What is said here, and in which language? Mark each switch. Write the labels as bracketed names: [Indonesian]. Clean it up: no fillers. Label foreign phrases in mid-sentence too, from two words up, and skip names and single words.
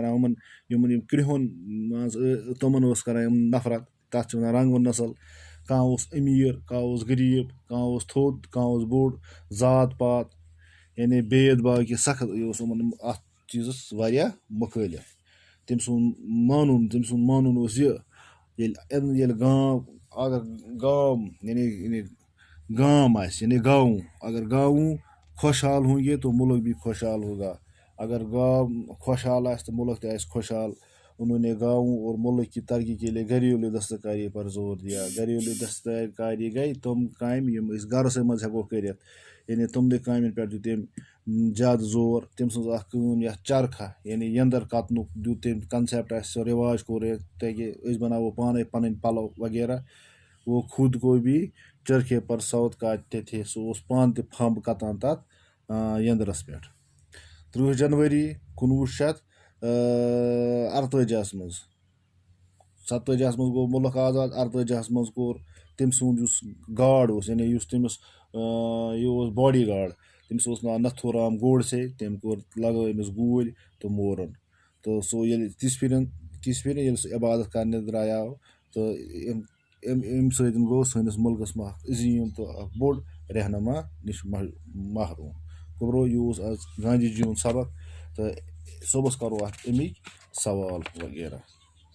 [Kashmiri] کران یِمن یِم کرٛہُن مان ژٕ تِمن اوس کران یِم نفرت تتھ چھِ ونان رنٛگ و نسل کانٛہہ اوس أمیٖر کانٛہہ اوس غریٖب کانٛہہ اوس تھوٚد کانٛہہ اوس بوٚڑ ذات پات یعنی بید باو کہِ سخت یہِ اوس یِمن اتھ چیٖزس واریاہ مُخٲلِف تٔمۍ سُنٛد مانُن اوس یہِ ییٚلہِ گام یعنی گام آسہِ یعنی گاوُں [Urdu] اگر گاوُں خۄشحال ہونگے تو مُلک بھی خۄشحال ہوگا [Kashmiri] اگر گاو خۄشحال آسہِ تہٕ مُلک تہِ آسہِ خۄشحال [Urdu] اُنہونے گاوُں اور مُلک کی ترقی کے لیے گھریلوٗ دستکاری پر زور [Kashmiri] دیا گھریلوٗ دستکاری گٔے تِم کامہِ یِم أسۍ گرسٕے منٛز ہٮ۪کو کٔرِتھ یعنی تِمنٕے کامٮ۪ن پٮ۪ٹھ دیُت تٔمۍ زیادٕ زور تٔمۍ سٕنٛز اکھ کٲم یتھ چرخا یعنی ینٛدر کتنُک دیُت تٔمۍ کنسٮ۪پٹ اسہِ سُہ رِواج کوٚر تاکہِ أسۍ بناوو پانے پنٕنۍ پلو وغیرہ [Urdu] وہ خود کو بھی چرخے پر سوت کاٹتے تھے [Kashmiri] سُہ اوس پانہٕ تہِ پھمب کتان تتھ ینٛدرس پٮ۪ٹھ 3 جنؤری 1948 منٛز 47 منٛز گوٚو مُلک آزاد 48 منٛز کوٚر تٔمۍ سُنٛد یُس گاڈ اوس یعنی یُس تٔمِس یہِ اوس باڈی گاڈ تٔمِس اوس ناو نتھوٗ رام گوڈسے تٔمۍ لگٲو أمِس گوٗلۍ تہٕ مورُن تہٕ سُہ ییٚلہِ تِژھ پھِرِ ییٚلہِ سُہ عبادت کرنہِ درٛایاو تہٕ اَمہِ سۭتۍ گوٚو سٲنِس مُلکس منٛز اکھ عظیٖم تہٕ اکھ بوٚڑ رہنما نِش محروٗم گوٚبرو یہِ اوس آز گاندھی جی یُن سبق تہٕ صُبحس کرو اتھ اَمِکۍ سوال وغیرہ